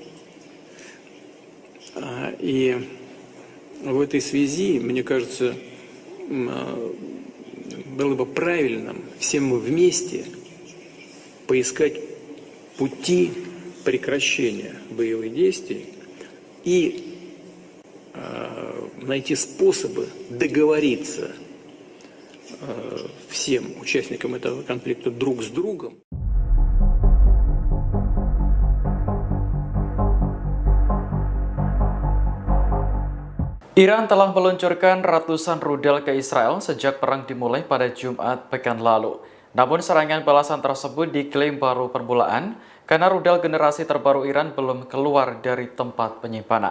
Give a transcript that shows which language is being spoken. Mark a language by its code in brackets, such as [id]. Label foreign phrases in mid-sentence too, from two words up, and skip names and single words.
[ru] И в этой связи, мне кажется, было бы правильным всем мы вместе поискать пути прекращения боевых действий и найти способы договориться всем участникам этого конфликта друг с другом. [id] Iran telah meluncurkan ratusan rudal ke Israel sejak perang dimulai pada Jumat pekan lalu. Namun serangan balasan tersebut diklaim baru permulaan karena rudal generasi terbaru Iran belum keluar dari tempat penyimpanan.